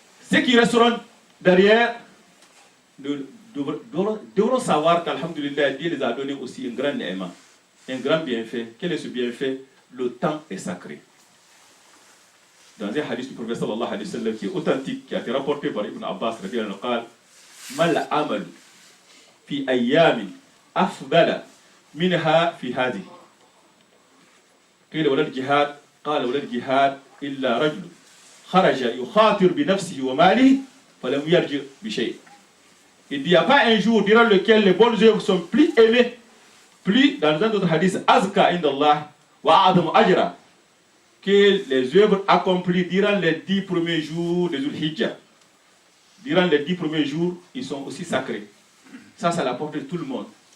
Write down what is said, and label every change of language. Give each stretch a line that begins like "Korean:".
French: Ceux qui resteront derrière devront savoir qu'Alhamdulillah, Dieu les a donné aussi un grand aimant, un grand bienfait. Quel est ce bienfait? Le temps est sacré. Dans un hadith du prophète sallallahu alayhi wa sallam qui est authentique, qui a été rapporté par Ibn Abbas,
Arabic: mal amal fi ayyami afdala minha fi hadi. قيل ولا الجهاد قال ولا الجهاد إلا رجل خرج يخاطر بنفسه وماله فلم يرجع بشيء.
French: Il n'y a pas un jour durant lequel les bonnes œuvres sont plus aimées, plus, dans un autre hadith,
Arabic: azka indallah wa a'zamu ajra,
French: que les œuvres accomplies durant les 10 premiers jours de Zulhijjah. Durant les 10 premiers jours, ils sont aussi sacrés. Ça, c'est à la portée de tout le monde.